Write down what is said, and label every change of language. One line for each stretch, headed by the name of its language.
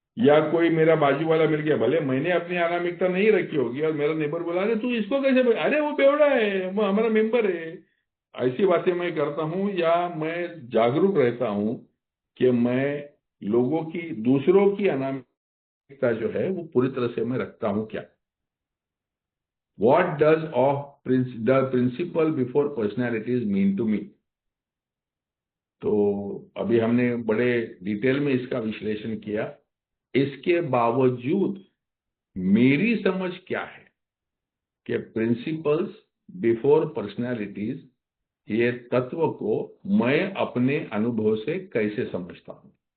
Hindi: या कोई मेरा बाजू वाला मिल गया, भले मैंने अपनी अनामिकता नहीं रखी होगी और मेरा नेबर बोला अरे तू इसको कैसे, अरे वो बेवड़ा है, वो हमारा मेंबर है, ऐसी बातें मैं करता हूं? या मैं जागरूक रहता हूं कि मैं लोगों की, दूसरों की अनामिकता जो है वो पूरी तरह से मैं रखता हूं क्या?
English: What does the principle before personalities mean to me?
Hindi: तो अभी हमने बड़े डिटेल में इसका विश्लेषण किया। इसके बावजूद मेरी समझ क्या है कि प्रिंसिपल्स बिफोर पर्सनालिटीज, ये तत्व को मैं अपने अनुभव से कैसे समझता हूं।